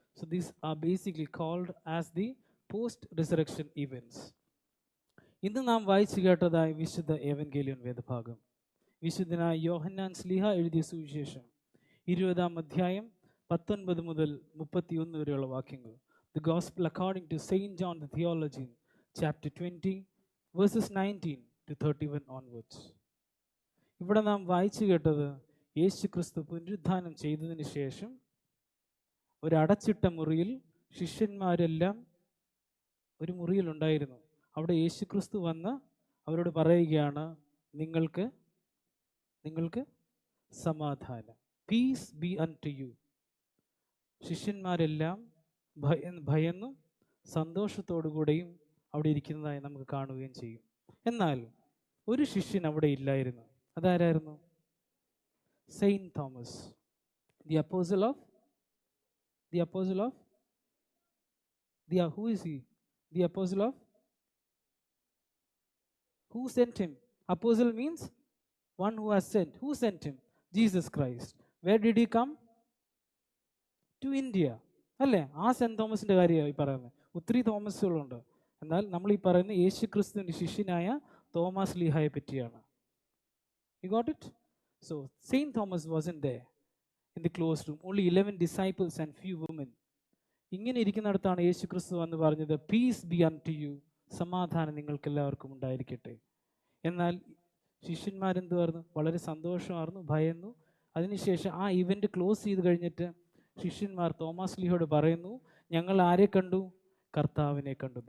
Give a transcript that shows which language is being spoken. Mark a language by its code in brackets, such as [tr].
[en] So these are basically called as the post resurrection events. [ml] ഇന്ന് നാം വായിച്ചു കേട്ടതായ വിശുദ്ധ ഏവൻഗേലിയോൻ വേദഭാഗം വിശുദ്ധനായ യോഹന്നാൻ ശ്ലീഹ എഴുതിയ സുവിശേഷം 20-ാം അധ്യായം 19 മുതൽ 31 വരെയുള്ള വാക്യങ്ങൾ. [en] The Gospel according to Saint John the Theologian, chapter 20, verses 19 to 31 onwards. [ml] ഇവിടെ നാം വായിച്ചു കേട്ടത് യേശു ക്രിസ്തു പുനരുദ്ധാനം ചെയ്തതിന് ശേഷം ഒരടച്ചിട്ട മുറിയിൽ ശിഷ്യന്മാരെല്ലാം ഒരു മുറിയിലുണ്ടായിരുന്നു. അവിടെ യേശു ക്രിസ്തു വന്ന് അവരോട് പറയുകയാണ്, നിങ്ങൾക്ക് സമാധാനം, [en] Peace be unto you. [ml] ശിഷ്യന്മാരെല്ലാം ഭയന്നും സന്തോഷത്തോടുകൂടെയും അവിടെ ഇരിക്കുന്നതായി നമുക്ക് കാണുകയും ചെയ്യും. എന്നാൽ ഒരു ശിഷ്യൻ അവിടെ ഇല്ലായിരുന്നു. അതാരായിരുന്നു? [en] Saint Thomas, the apostle of who is he? The apostle of who sent him? Apostle means one who has sent. Who sent him? Jesus Christ. Where did he come? To India. [ml] അല്ലേ? ആ cent തോമസിൻ്റെ കാര്യമാണ് ഈ പറയുന്നത്. ഒത്തിരി തോമസുകളുണ്ട്. എന്നാൽ നമ്മൾ ഈ പറയുന്ന യേശു ക്രിസ്തുവിൻ്റെ ശിഷ്യനായ തോമസ് ലീഹായെ പറ്റിയാണ്. [en] You got it? So Saint Thomas wasn't there in the closed room. Only 11 disciples and few women. [ml] ഇങ്ങനെ ഇരിക്കുന്നിടത്താണ് യേശു ക്രിസ്തു വന്ന് പറഞ്ഞത്, [en] peace be unto you, [ml] സമാധാനം നിങ്ങൾക്ക് എല്ലാവർക്കും ഉണ്ടായിരിക്കട്ടെ. എന്നാൽ ശിഷ്യന്മാരെന്ത് പറഞ്ഞു? വളരെ സന്തോഷമായിരുന്നു, ഭയന്നു. അതിനുശേഷം ആ ഇവൻ്റ് ക്ലോസ് ചെയ്ത് കഴിഞ്ഞിട്ട് ശിഷ്യന്മാർ തോമസ് ലീഹയോട് പറയുന്നു, ഞങ്ങൾ ആരെ കണ്ടു? കർത്താവിനെ കണ്ടു.